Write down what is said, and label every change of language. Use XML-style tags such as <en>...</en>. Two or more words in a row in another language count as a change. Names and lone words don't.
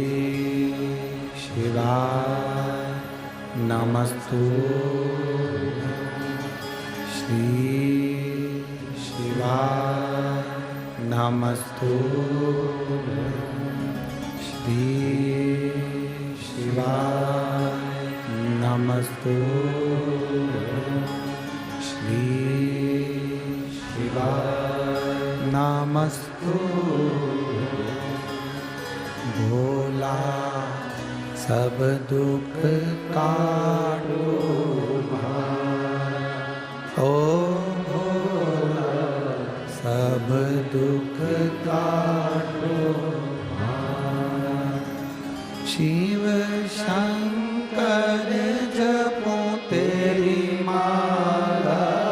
<sa>शिवाय नमस्तुभ्यं, श्री शिवाय नमस्तुभ्यं, श्री शिवाय नमस्तुभ्यं, श्री शिवाय नमस्तुभ्यं।</sa> <hi>भोला सब दुख काटो ओ भोला, सब दुख काटो शिव शंकर जपो तेरी माला,</hi>